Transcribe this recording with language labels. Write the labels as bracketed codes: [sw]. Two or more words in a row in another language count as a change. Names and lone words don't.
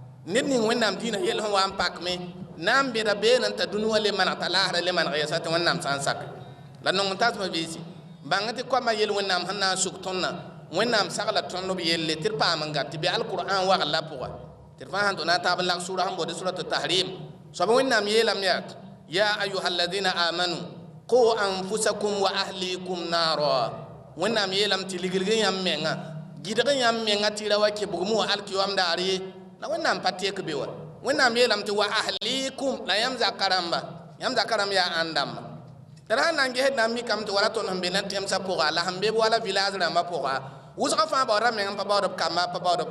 [mos] ned ning wẽnnaam dĩinã yell sẽn wa n pakme na n bẽda beenẽ t'a dũni wã le maneg t'a laasra le maneg yɛsa tɩ wẽnnaam sã n sak la nong n tasma beesi bãng tɩ koamã yel wẽnnaam sẽn na n sʋk tõndã wẽnnaam sagla tõnd b yelle tɩ d paam n gat tɩ be alqur'an wagl la pʋga tɩ d fãa sẽn tɩ na n taab n lag sʋʋra sẽn bode surat tahrim soab wẽnnaam yeelame yaa [ar] يا أيها الذين آمنوا قوا أنفسكم وأهليكم نارا [mos] wẽnnaam yeelame tɩ liglg yãmb menga gɩdg yãmb menga tɩ ra wa kɩ bugum wa alkiyoam daar ye la wẽnnaam pa tek be wa wẽnnaam yeelame tɩ [ar] وأهليكم [mos] la yãmb zaka rãmba yaa ãn dãmba tara sãn na n gesd na n mikame tɩ wala tõnd sẽn be na tẽmsã pʋga la sẽn be b wala village rãmbã pʋga wʋsga fãa baoodã meng n pa baood b kamba pa baood b